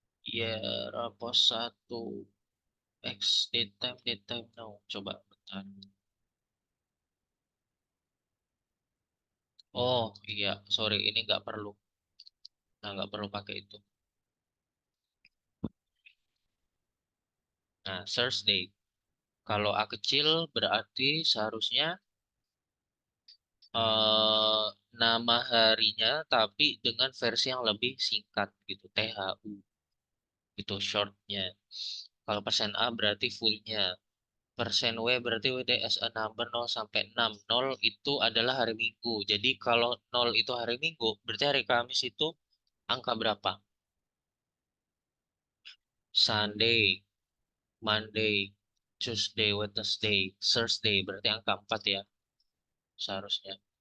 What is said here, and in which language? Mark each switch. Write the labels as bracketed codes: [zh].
[id] Iya, rapor satu X date time now. Coba bentar. Oh iya, sorry, ini nggak perlu. Nah, nggak perlu pakai itu. Nah, search date. Kalau A kecil berarti seharusnya eh, nama harinya tapi dengan versi yang lebih singkat gitu, THU. Itu shortnya. Kalau persen A berarti fullnya. Persen W berarti WD [en] as a number [id] 0 sampai 6. 0 itu adalah hari Minggu. Jadi kalau 0 itu hari Minggu, berarti hari Kamis itu angka berapa? [en] Sunday, Monday, Tuesday, Wednesday, Thursday. [id] Berarti angka 4 ya seharusnya.